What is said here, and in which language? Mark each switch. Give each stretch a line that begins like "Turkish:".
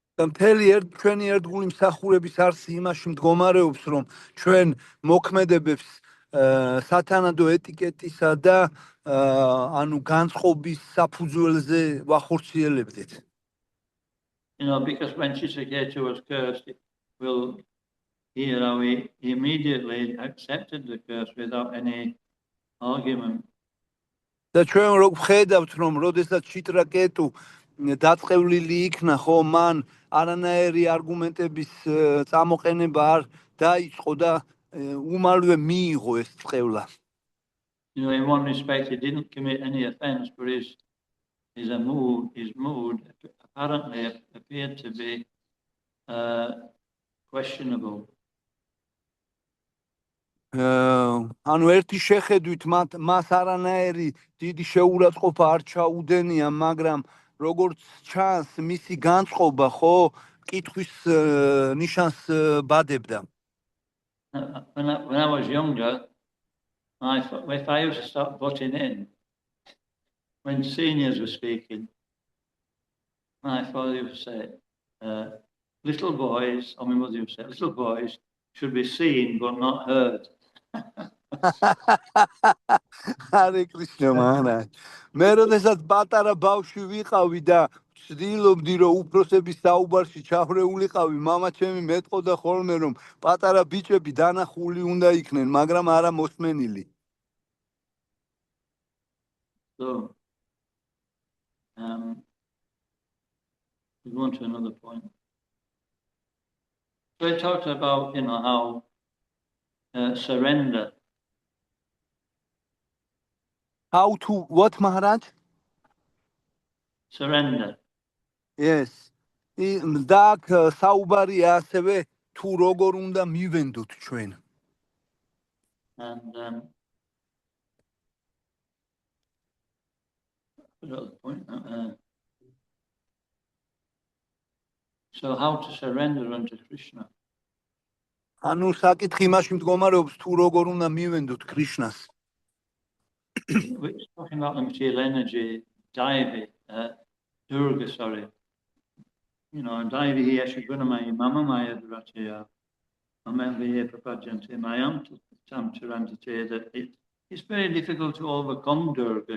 Georgian: მთელი ჩვენი ერთგული მსახურების არსი იმაში მდგომარეობს რომ ჩვენ მოქმედებებს სათანადო ეტიკეტისა და ანუ განწყობის საფუძველზე ვახორციელებდეთ.
English: Because when Chitraketu was cursed, he immediately accepted the curse without any argument.
Georgian: და ჩვენ რო ვხედავთ რომ როდესაც ციტრაკეტუ დაწყევლილი იქნა ხო მან არანაირი არგუმენტების წამოყენება არ დაიწყო და უმალვე მიიღო ეს წყევლა.
English: In one respect he didn't commit any offense, but his mood apparently appeared to be questionable.
Georgian: ანუ ერთი შეხედვით მას არანაირი დიდი შეურაცხყოფა არ ჩაუდენია, მაგრამ როგორც ჩანს მისი განწყობა ხო კითხვის ნიშანს ბადებდა.
English: When I was younger, if I used to start butting in when seniors were speaking, my father used to say, little boys, or my mother used to say, little boys should be seen but not heard. Hare Krishna Maharaj.
Georgian: მე როდესაც პატარა ბავშვი ვიყავი და ვცდილობდი რომ უფროსების საუბარში ჩავრეულიყავი, მამა ჩემი მეტყოდა ხოლმე რომ პატარა ბიჭები დანახული უნდა იქნენ, მაგრამ არა მოსმენილი.
English: So, we go on to another point. So I talked about, how surrender. How to what, Maharaj? Surrender. Yes.
Georgian: და საუბარია ასევე თუ როგორ უნდა მივენდოთ ჩვენ.
English: And another point. So how to surrender unto Krishna?
Georgian: ანუ საკითხი იმაში მდგომარეობს თუ როგორ უნდა მივენდოთ კრიშნას.
English: We're talking about the material energy, Daivi, Durga, sorry.
Sanskrit: Daivi hi Ashagunamaya, Mamamaya Dratya, Amamviya Prapajanti, Mayam Tam Chirantati,
English: that it's very difficult to overcome Durga.